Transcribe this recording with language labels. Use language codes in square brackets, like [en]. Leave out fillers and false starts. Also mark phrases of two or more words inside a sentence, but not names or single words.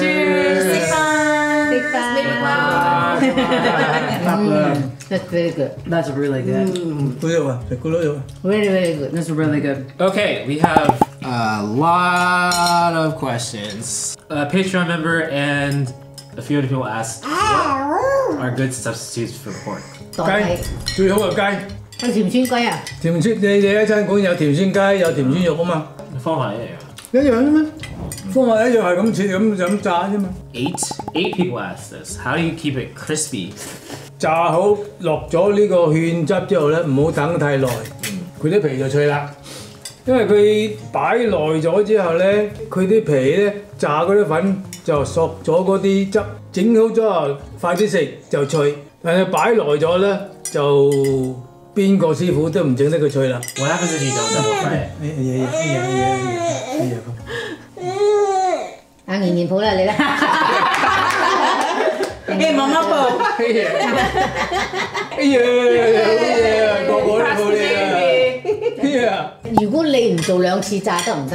[en] Cheers. Big fun. Big fun. That's very good. That's really good. Really, really good. That's really good. Okay, we have a lot of questions. A Patreon member and a few other people asked what are good substitutes for pork. [yue] 雞最好係雞，係甜酸雞啊？甜酸你哋喺餐館有甜酸雞，有甜酸肉啊嘛。方法一樣。一樣啫嘛，方法一樣係咁切咁炸啫嘛。 [en] Eight people asked this. How do you keep it crispy? [yue] 炸好落咗呢個芡汁之後咧，唔好等太耐，佢啲皮就脆啦。因為佢擺耐咗之後咧，佢啲皮咧炸嗰啲粉就索咗嗰啲汁，整好咗後快啲食就脆。但係擺耐咗咧，就邊個師傅都唔整得佢脆啦。 [en] What happens if you don't double fry it? [yue] 啊，年年抱啦你啦。誒，媽媽抱。哎呀，個個都抱你啊！如果你唔做2次炸得唔得？